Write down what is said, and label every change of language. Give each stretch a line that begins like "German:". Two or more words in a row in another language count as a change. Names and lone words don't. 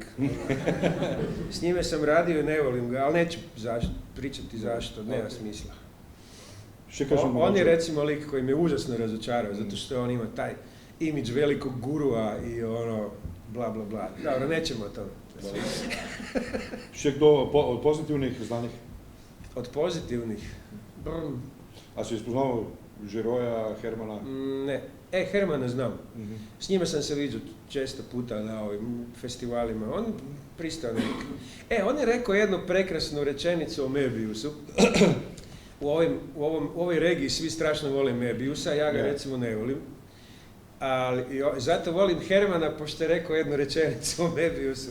Croatian: S njime sam radio i ne volim ga, ali neću pričati zašto, nema smisla. On je recimo lik koji me užasno razočarao, zato što on ima taj imidž velikog gurua i bla bla bla. Dobro, nećemo o tome.
Slovenian: Še kdo od pozitivnih znanih?
Croatian: Od pozitivnih?
Slovenian: A si spoznal Žiroja, Hermana?
Croatian: Ne. Hermana znam. S njima sam se viđao često puta na ovim festivalima. On pristao lik. On je rekao jednu prekrasnu rečenicu o Mebiusu. U ovoj regiji svi strašno vole Mebiusa, ja ga recimo ne volim. Ali zato volim Hermana, pošto je rekao jednu rečenicu o Mebiusu.